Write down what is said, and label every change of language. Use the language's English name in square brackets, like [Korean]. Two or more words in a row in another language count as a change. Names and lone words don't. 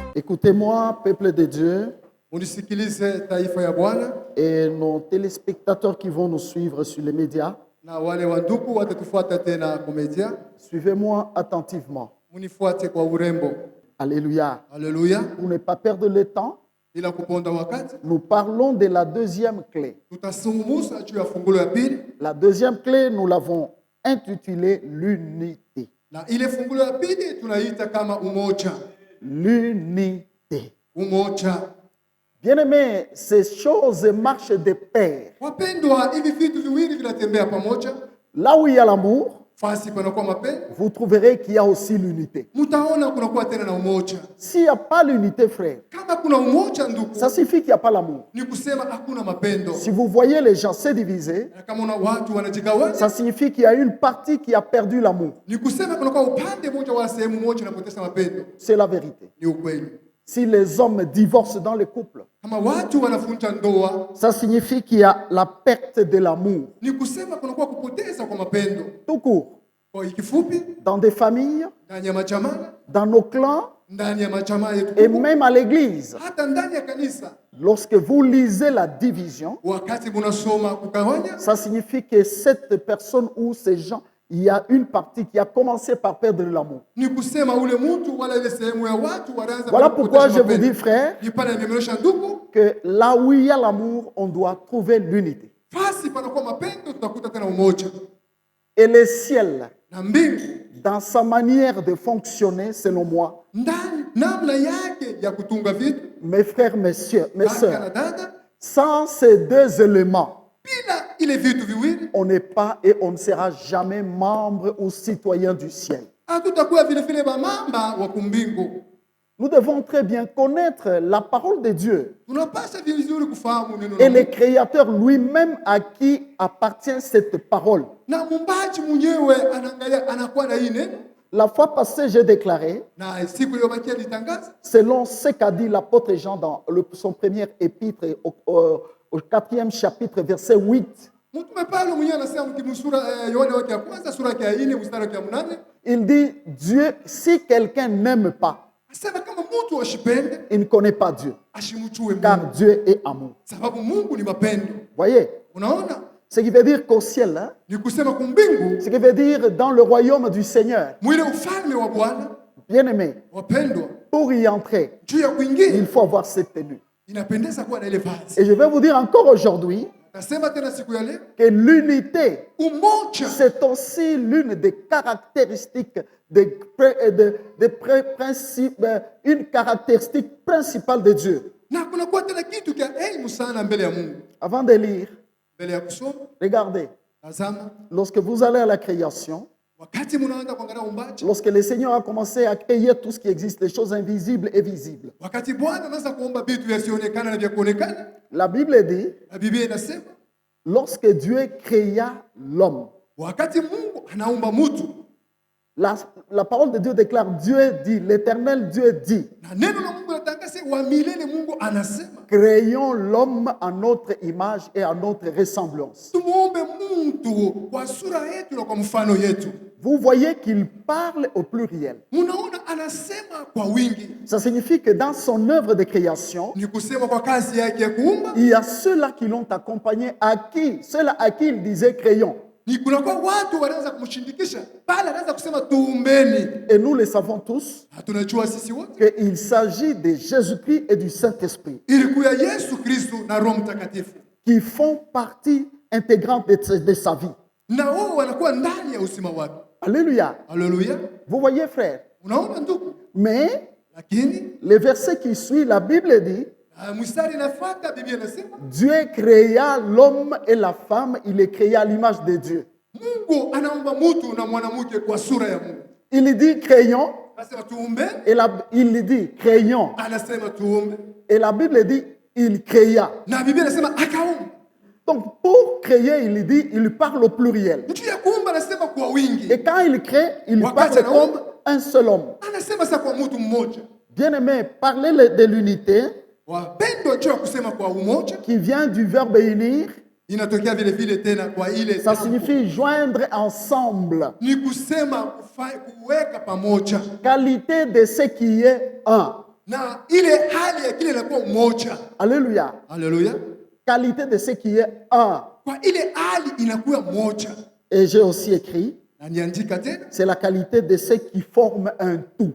[French] Écoutez-moi, peuple de Dieu, [Swahili] Unisikilize taifa ya Bwana [French] et nos téléspectateurs qui vont nous suivre sur les médias. [Swahili] na wale wandugu watatufuata tena kumedia. [French] Suivez-moi attentivement. [Swahili] Munifuate kwa urembo. [French] Alléluia. [Swahili] Haleluya. [French] Pour ne pas perdre le temps, [Swahili] Bila kuponda wakati, [French] nous parlons de la deuxième clé. [Swahili] tutasungumuza juu ya fungulo ya pili, [French] La deuxième clé, nous l'avons intitulée l'unité. [Swahili] na ile fungulo ya pili tunaita kama umoja. [French] L'unité. [Swahili] Umoja. [French] Bien-aimés, ces choses marchent de pair. [Swahili] Wapendwa, hivi vitu viwili vinatembea pamoja. [French] Là où il y a l'amour, [Swahili] Fasi panakuwa mapendo, [French] vous trouverez qu'il y a aussi l'unité. [Swahili] mutaona kunakuwa tena na umoja. [French] S'il n'y a pas l'unité, frère, [Swahili] Kama kuna umoja ndugu, [French] ça signifie qu'il n'y a pas l'amour. [Swahili] ni kusema hakuna mapendo. [French] Si vous voyez les gens se diviser, [Swahili] Na kama una watu wanajigawanya, [French] ça signifie qu'il y a une partie qui a perdu l'amour. [Swahili] ni kusema kunakuwa upande mmoja wa sehemu moja inapoteza mapendo. [French] C'est la vérité. [Swahili] Ni ukweli. [French] Si les hommes divorcent dans les couples, [Swahili] Kama watu wanafunja ndoa, [French] ça signifie qu'il y a la perte de l'amour. [Swahili] ni kusema kunakuwa kupoteza kwa mapendo. [French] Tout court, [Swahili] Kwa kifupi, [French] dans des familles, [Swahili] ndani ya majamaa, [French] dans nos clans [Swahili] ndani ya majamaa yetu, [French] et même à l'église. [Swahili] hata ndani ya kanisa, [French] Lorsque vous lisez la division, [Swahili] wakati munasoma kugawanya, [French] ça signifie que cette personne ou ces gens, il y a une partie qui a commencé par perdre l'amour. [Swahili] ni kusema ule mtu wala ile sehemu ya watu wanaanza [French] Voilà [Swahili] kupoteza [French] pourquoi je vous [Swahili] mapendo. [French] dis, frère, [Swahili] Ni pale nimeonyesha ndugu, [French] que là où il y a l'amour, on doit trouver l'unité. [Swahili] fasi panakuwa mapendo, tutakuta tena umoja. [French] Et le ciel, [Swahili] Na mbingu [French] dans sa manière de fonctionner, selon moi, [Swahili] ndani namna yake ya kutunga vitu, [French] mes frères, mes [Swahili] kaka na [French] sœurs, [Swahili] dada, [French] sans ces deux éléments, [Swahili] bila ile vitu viwili [French] on n'est pas et on ne sera jamais membre ou citoyen du ciel. [Swahili] hatutakuwa vile vile bamamba wa kumbingu. [French] Nous devons très bien connaître la parole de Dieu [Swahili] Tunapasha vizuri kufahamu neno [French] et la le [Swahili] Mungu. [French] Créateur lui-même à qui appartient cette parole. [Swahili] Na mumbaji mwenyewe anaangalia anakuwa na hii neno, [French] La fois passée, j'ai déclaré, [Swahili] na siku iliyobakia litangaza [French] selon ce qu'a dit l'apôtre Jean dans son premier épître au 4e chapitre, verset 8, [Swahili] mtume Paulo mwenyewe anasema mkimsura Yohana wake ya kwanza sura yake ya 4 mstari wake ya 8, [French] il dit, Dieu, si quelqu'un n'aime pas, [Swahili] asema kama mtu ashipende [French] il ne connaît pas Dieu, [Swahili] ashimchue [French] car [Swahili] Mungu, [French] Dieu est amour. [Swahili] sababu Mungu ni mapendo. [French] Voyez, [Swahili] Unaona, [French] ce qui veut dire qu'au ciel, hein, [Swahili] ni kusema kumbingu, [French] ce qui veut dire dans le royaume du Seigneur, [Swahili] mwile ufalme wa Bwana, [French] bien-aimé, [Swahili] wapendwa, [French] pour y entrer, [Swahili] juu ya kuingia [French] il faut avoir cette tenue. [Swahili] inapendeza kuwa na ile vazi. [French] Et je vais vous dire encore aujourd'hui [Swahili] Nasema tena siku ya leo, [French] que l'unité, [Swahili] umoja [French] c'est aussi l'une des caractéristiques, une caractéristique principale de Dieu. [Swahili] na kunakuwa tena kitu kia elimu sana mbele ya Mungu. [French] Avant de lire, [Swahili] Mbele ya kusoma, [French] regardez, [Swahili] tazama, [French] lorsque vous allez à la création, [Swahili] wakati munaanza kuangalia umbaji, [French] lorsque le Seigneur a commencé à créer tout ce qui existe, les choses invisibles et visibles, [Swahili] wakati Bwana anaanza kuomba vitu vyasionekana na vya kuonekana, [French] la Bible dit, [Swahili] na Biblia inasema [French] lorsque Dieu créa l'homme, [Swahili] wakati Mungu anaumba mtu, [French] la parole de Dieu déclare, Dieu dit, l'Éternel Dieu dit, [Swahili] na neno la Mungu linatangaza wa milele, Mungu anasema [French] créons l'homme à notre image et à notre ressemblance. [Swahili] tumuombe mtu kwa sura yetu na kwa mfano yetu. [French] Vous voyez qu'il parle au pluriel. [Swahili] Munaona anasema kwa wingi, [French] Ça signifie que dans son œuvre de création, [Swahili] ni kusema kwa kazi yake ya kuumba, [French] il y a ceux-là qui l'ont accompagné, ceux-là à qui il disait créons. [Swahili] ni kunakuwa watu wanaanza kumshindikisha pale, anaanza kusema tuumbeni. [French] Et nous le savons tous [Swahili] Na tunajua sisi wote [French] qu'il s'agit de Jésus-Christ et du Saint-Esprit [Swahili] ilikuwa Yesu Kristo na Roho Mtakatifu, [French] qui font partie intégrante de sa vie. [Swahili] na wao wanakuwa ndani ya uzima wake. [French] Alléluia. [Swahili] Haleluya! [French] Vous voyez, frère. [Swahili] Unaona ndugu, [French] Mais [Swahili] lakini [French] le verset qui suit, la Bible dit, [Swahili] mstari inafuata, Biblia inasema [French] Dieu créa l'homme et la femme, il les créa à l'image de Dieu. [Swahili] Mungu anaumba mtu na mwanamke kwa sura ya Mungu. [French] Il dit créons, [Swahili] Anasema tuumbe, [French] et il dit créons, [Swahili] anasema tuumbe, [French] et la Bible dit il créa. [Swahili] na Biblia inasema akaumba. [French] Donc pour créer, il parle au pluriel. [Swahili] Juu ya kuumba anasema kwa wingi, [French] Et quand il crée, il parle comme un seul homme. [Swahili] anasema sasa kwa mtu mmoja. [French] Bien-aimé, parler de l'unité [Swahili] Wapendwa, juu ya kusema kwa umoja [French] qui vient du verbe unir, [Swahili] inatokea vile vile tena kwa ile [French] ça signifie joindre ensemble. [Swahili] ni kusema kuweka pamoja, [French] Qualité de ce qui est un. [Swahili] na ile hali ya kile inakuwa umoja. [French] Alléluia. [Swahili] Haleluya. [French] Qualité de ce qui est un. [Swahili] Kwa ile hali inakuwa moja. [French] Et j'ai aussi écrit, [Swahili] Na niandika tena, [French] c'est la qualité de ce qui forme un tout.